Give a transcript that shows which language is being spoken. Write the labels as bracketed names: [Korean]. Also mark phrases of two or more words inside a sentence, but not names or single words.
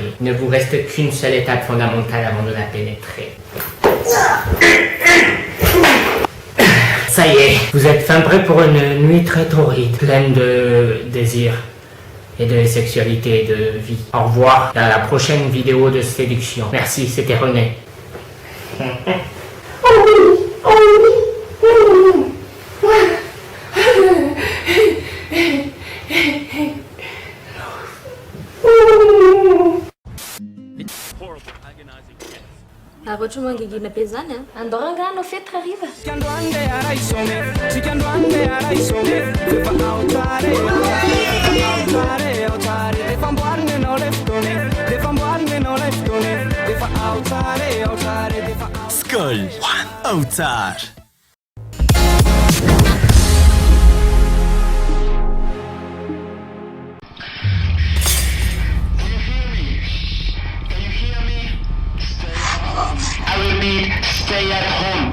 [French] Il ne vous reste qu'une seule étape fondamentale avant de la pénétrer. Ça y est, vous êtes fin prêt pour une nuit très torride, pleine de désir et de sexualité et de vie. Au revoir dans la prochaine vidéo de séduction. Merci, c'était René. [Malagasy] Raha ohatra mangingina be zany a, andao rangano fetra hariva. [Swedish] Skål! Autar! [English] I repeat, stay at home.